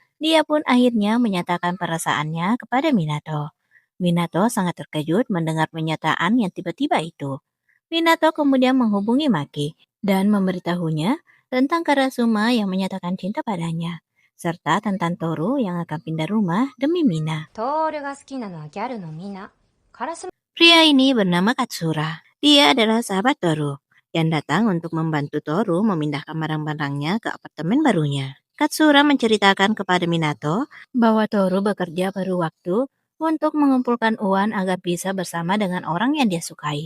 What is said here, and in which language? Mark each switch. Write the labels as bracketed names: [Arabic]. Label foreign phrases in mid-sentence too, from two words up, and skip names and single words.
[Indonesian] Dia pun akhirnya menyatakan perasaannya kepada Minato. Minato sangat terkejut mendengar pernyataan yang tiba-tiba itu. Minato kemudian menghubungi Maki dan memberitahunya tentang Karasuma yang menyatakan cinta padanya, serta tentang Toru yang akan pindah rumah demi Mina. [Japanese] トールが好きなのはギャルのミナ。カラス [Indonesian] Pria ini bernama Katsura. Dia adalah sahabat Toru yang datang untuk membantu Toru memindahkan barang-barangnya ke apartemen barunya. Katsura menceritakan kepada Minato bahwa Toru bekerja paruh waktu untuk mengumpulkan uang agar bisa bersama dengan orang yang dia sukai.